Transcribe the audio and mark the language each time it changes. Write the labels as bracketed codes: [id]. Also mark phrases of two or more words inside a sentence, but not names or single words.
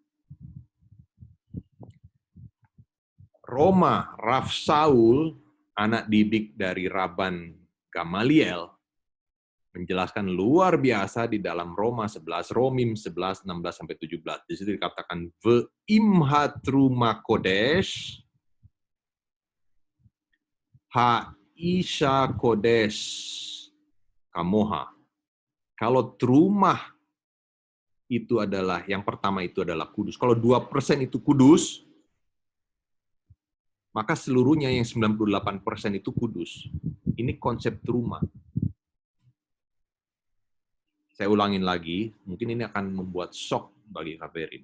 [id] Roma, Rav Saul, anak didik dari Rabban Gamaliel, menjelaskan luar biasa di dalam Roma 11, Romim 11, 16-17. Di situ dikatakan, [he] Ve'imha truma kodesh, ha-isha kodesh kamoha. [id] Kalau terumah itu adalah, yang pertama itu adalah kudus. Kalau 2% itu kudus, maka seluruhnya yang 98% itu kudus. Ini konsep terumah. Saya ulangin lagi, mungkin ini akan membuat shock bagi Kaverin.